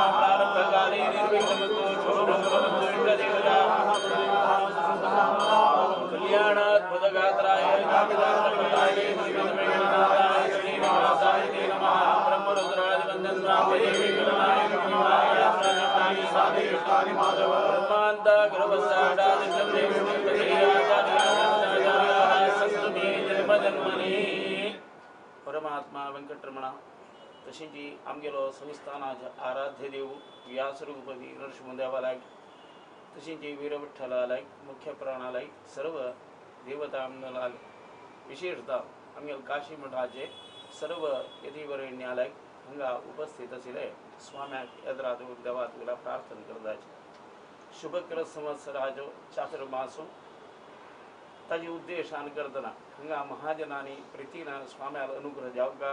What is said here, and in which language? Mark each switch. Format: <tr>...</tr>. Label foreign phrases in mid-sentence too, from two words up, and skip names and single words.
<sa>प्रारम्भकाले निर्विघ्नमतो शुभमङ्गलमतो इष्टदेवता कल्याणाद्भुतगात्राय नामदानप्रदाय श्रीमन्वेङ्कटनाथाय श्रीनिवासाय ते नमः। ब्रह्मरुद्रादिवन्दनामदेवी गणनाय नमः। साधिष्ठानि माधव ब्रह्मान्ता गर्भस्सादादित्यं देवी प्रदेयाचार्याः सन्तु मे जन्मजन्मनि।</sa> <kok>परमात्मा वेंकटरमण तशींची आमगेलो संस्थानाचे आराध्य देव व्यासरूपदी नरसिंहदेवालायक तशींची वीरविठ्ठलालायक मुख्य प्राणालायक सर्व देवता आमगेला विशेषतः आमगेल काशी मठाचे सर्व यतिवरेण्यालायक हांगा उपस्थित आशिल्ले स्वाम्याक येद्रात देवाक तुला प्रार्थना करताचे। शुभकर संवत्सराचो चातुर्मासो ताजे उद्देशान करतना हांगा महाजनांनी प्रितीन स्वाम्याल अनुग्रह जावका।</kok>